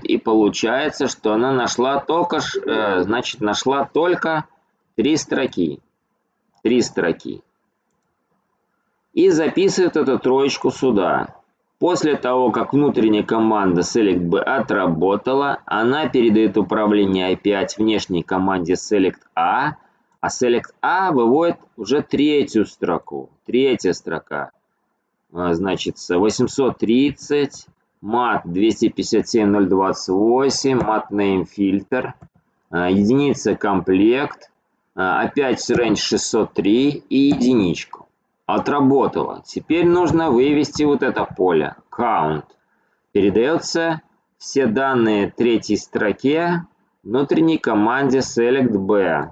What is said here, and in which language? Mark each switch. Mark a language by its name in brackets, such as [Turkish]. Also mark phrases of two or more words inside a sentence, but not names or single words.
[Russian] И получается, что она нашла только, значит, нашла только 3 строки. 3 строки. И записывает эту троечку сюда. После того, как внутренняя команда select B отработала, она передает управление опять внешней команде select A, а select A выводит уже третью строку. Третья строка. Значит, 830, mat 257028, mat name filter, единица комплект, опять range 603 и единичку. Отработала. Теперь нужно вывести вот это поле. Count. Передается все данные третьей строке внутренней команде select B.